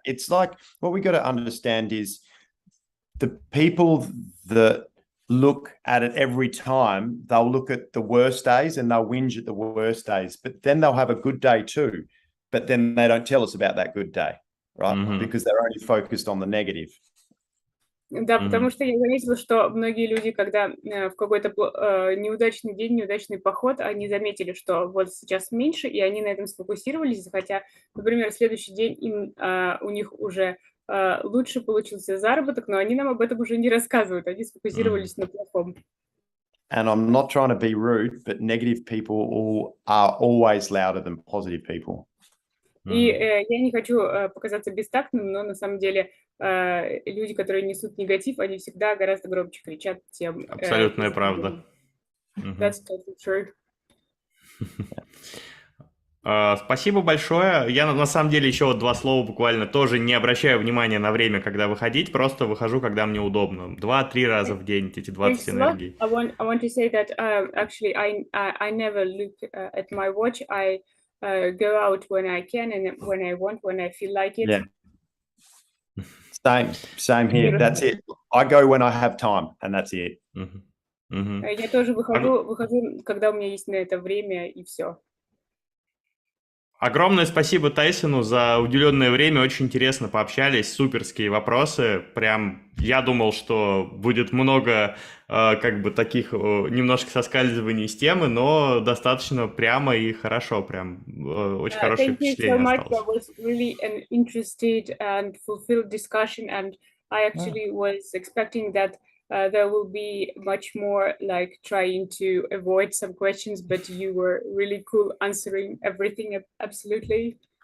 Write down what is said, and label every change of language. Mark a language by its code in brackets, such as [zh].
[en] It's like what we got to understand is the people that look at it every time, they'll look at the worst days and they'll whinge at the worst days, but then they'll have a good day too, but then they don't tell us about that good day, right? Because they're only focused on the negative. [ru] Да, потому что я заметила, что многие люди, когда в какой-то неудачный день, неудачный поход, они заметили, что вот сейчас меньше, и они на этом сфокусировались, хотя, например, следующий день у них уже лучше получился заработок, но они нам об этом уже не рассказывают, они сфокусировались на плохом. [en] And I'm not trying to be rude, but negative people are always louder than positive people. [ru] И я не хочу показаться бестактным, но на самом деле люди, которые несут негатив, они всегда гораздо громче кричат, чем... Абсолютная правда. [en] That's totally true. [ru] Спасибо большое. Я на самом деле еще вот 2 слова буквально тоже не обращаю внимания на время, когда выходить, просто выхожу, когда мне удобно. 2-3 раза в день эти 20 энергий. [en] I want to say that actually I never look at my watch. I go out when I can and when I want, when I feel like it. Yeah. Same here. That's it. I go when I have time, and that's it. [ru] Я тоже выхожу, когда у меня есть на это время, и все. Огромное спасибо Тайсону за уделенное время, очень интересно пообщались, суперские вопросы, прям я думал, что будет много как бы таких немножко соскальзываний с темы, но достаточно прямо и хорошо, прям очень хорошее впечатление осталось. [en] That was really an interested and fulfilled discussion, and I actually was expecting that there will be much more like trying to avoid some questions, but you were really cool answering everything. Absolutely.